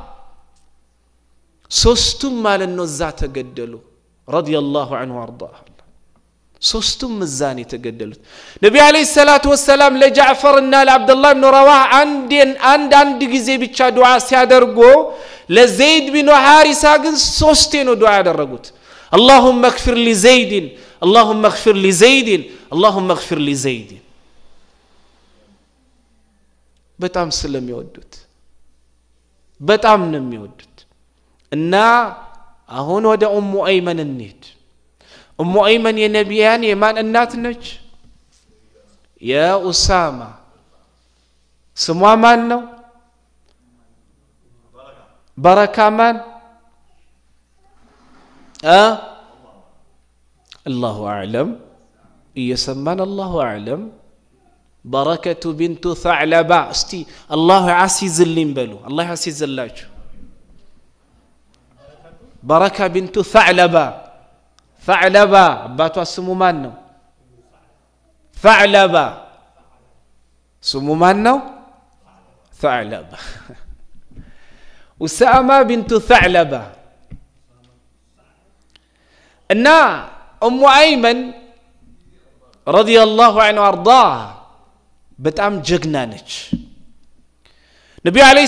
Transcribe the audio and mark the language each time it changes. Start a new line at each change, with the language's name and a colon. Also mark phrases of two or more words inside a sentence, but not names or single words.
Amharic: ሶስቱም ማለት ነው እዛ ተገደሉ
Arabic: رضي الله عنه وأرضاه
Amharic: ሶስቱም እዛን የተገደሉት ነብዩ
Arabic: عليه الصلاة والسلام
Amharic: ለጃዕፈርና ለአብዱላህ ኢብኑ ረዋሃ አንድ ጊዜ ብቻ ዱዓ ሲያደርጉ ለዘይድ ቢን ሐሪሳ ግን 3 ነው ዱዓ ያደረጉት
Arabic: اللهم اغفر لزيد اللهم اغفر لزيد اللهم اغفر لزيد
Amharic: በጣም ስለሚወዱት በጣም ነው የሚወዱት እና አሁን ወደ ኡሙ አይመን እንሂድ ኡሙ አይመን የነቢያን የማን እናት ነች የኡሳማ ስሟ ማን ነው በረካ ማን
Arabic: الله أعلم
Amharic: እየሰማን
Arabic: الله أعلم
Amharic: በረከቱ ቢንቱ ثعلبة እስቲ አላሁ ያሲዝልኝ በሉ አላህ ያሲዝላችሁ በረካ ቢንቱ ثعلبة አባቷ ስሙ ማን ነው ثعلبة ስሙ ማን ነው ثعلبة ኡሳማ ቢንቱ ثعلبة እና ኡሙ አይመን
Arabic: رضي الله عنها وأرضاها
Amharic: በጣም ጀግና ነች ነብዩ አለይሂ